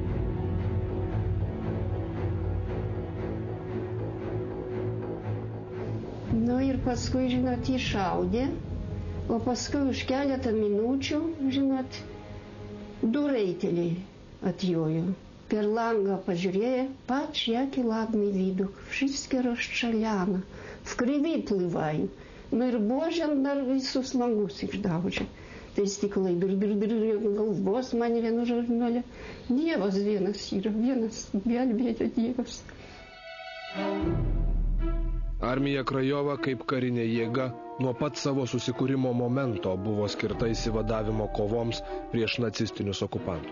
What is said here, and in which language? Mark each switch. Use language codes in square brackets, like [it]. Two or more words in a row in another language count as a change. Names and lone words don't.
[lt] Nu ir paskui, žinot, jį šaudė, o paskui už keletą minučių, žinot, 2 raiteliai atjojo. Per langą pažiūrėjo, [pl] patrz, jaki ładny widok, wszystkie rozstrzelane, w krwi pływają. [lt] No ir buožiant visus langus išdaužė. Tai stiklai galvos man vienu žurnale. Dievas vienas yra, vienas gelbėjo Dievas. Armija Krajova kaip karinė jėga nuo pat savo susikūrimo momento buvo skirta įsivadavimo kovoms prieš nacistinius okupantus.